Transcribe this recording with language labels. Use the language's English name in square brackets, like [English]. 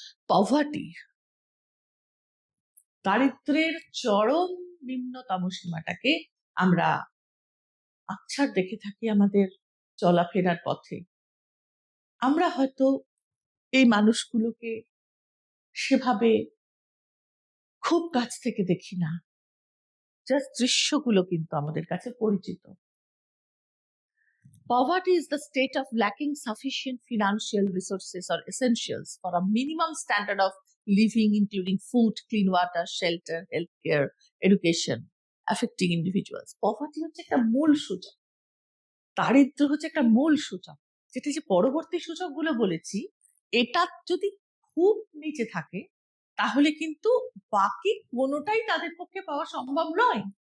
[Bangla] Poverty, দারিদ্রের চরম নিম্নতম সীমাটাকে আমরা আচ্ছার দেখে থাকি আমাদের চলাফেরার পথে। আমরা হয়তো এই মানুষগুলোকে সেভাবে খুব কাছ থেকে দেখি না, জাস্ট দৃশ্যগুলো কিন্তু আমাদের কাছে পরিচিত। [English] Poverty is the state of lacking sufficient financial resources or essentials for a minimum standard of living, including food, clean water, shelter, healthcare, education, affecting individuals. [Bangla] Poverty হচ্ছে একটা মূল সূচক, দারিদ্র হচ্ছে একটা মূল সূচক, যেটা যে পরবর্তী সূচকগুলো বলেছি, এটা যদি খুব নিচে থাকে তাহলে কিন্তু বাকি কোনোটাই তাদের পক্ষে পাওয়া সম্ভব নয়।